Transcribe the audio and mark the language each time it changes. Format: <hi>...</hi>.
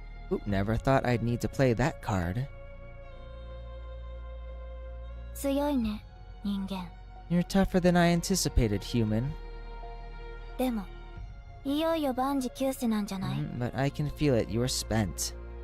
<en>Oop, never thought I'd need to play that card.</en> <ja>強いね、人間。</ja> <en>You're tougher than I anticipated, human.</en> <ja>でも、いよいよ万事休すなんじゃない？</ja> <en>But I can feel it, you're spent.</en>